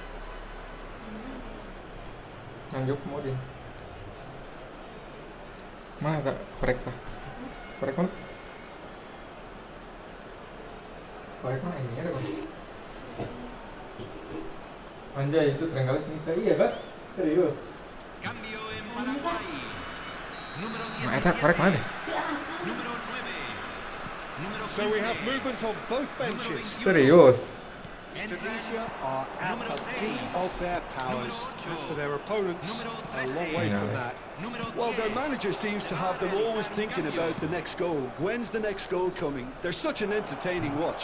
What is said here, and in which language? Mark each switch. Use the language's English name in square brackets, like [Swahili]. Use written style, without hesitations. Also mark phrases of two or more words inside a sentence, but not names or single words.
[Indonesian] Lanjut mau dia. Mana kak? Korek kah? Korek mana? Korek mana ini ada bang? Anjay itu terenggalek kita iya kak? Serius? [Spanish] Cambio en Paraguay. Número [Indonesian] Nah itu korek mana deh? [Spanish] Número 9. Número [English] So we have movement on both benches. [Indonesian] Serius? [English] Tunisia are at the peak of their powers. As for their opponents, a long way from that. Well, their manager seems to have them always thinking about the next goal. When's the next goal coming? They're such an entertaining watch.